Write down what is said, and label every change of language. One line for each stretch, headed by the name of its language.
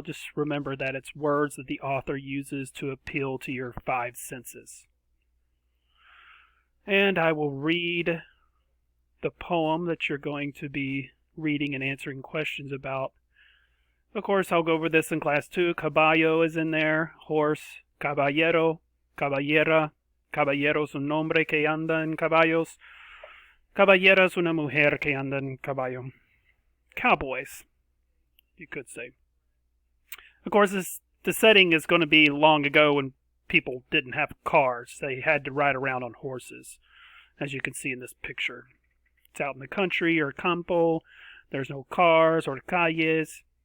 English: Just remember that it's words that the author uses to appeal to your five senses. And I will read the poem that you're going to be reading and answering questions about. Of course, I'll go over this in class too. Caballo is in there. Horse, caballero, caballera.
Spanish: Caballero es un hombre que anda en caballos. Caballera es una mujer que anda en caballo.
English: Cowboys, you could say. Of course, the setting is going to be long ago when people didn't have cars. They had to ride around on horses, as you can see in this picture. It's out in the country or campo. There's no cars or calles.